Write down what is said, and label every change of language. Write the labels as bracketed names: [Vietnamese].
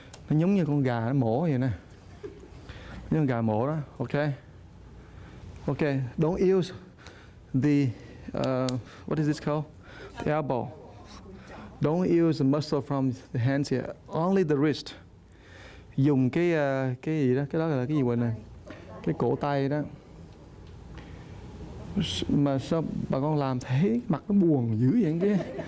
[Vietnamese] Nó giống như con gà nó mổ vậy nè. Như con gà mổ đó, okay? [English] Okay, don't use the, what is this called? The elbow. Don't use the muscle from the hands here, only the wrist. [Vietnamese] Dùng cái gì đó, cái đó là cái gì vậy nè? Cái cổ tay đó. Mà sao bà con làm thấy mặt nó buồn dữ vậy kia?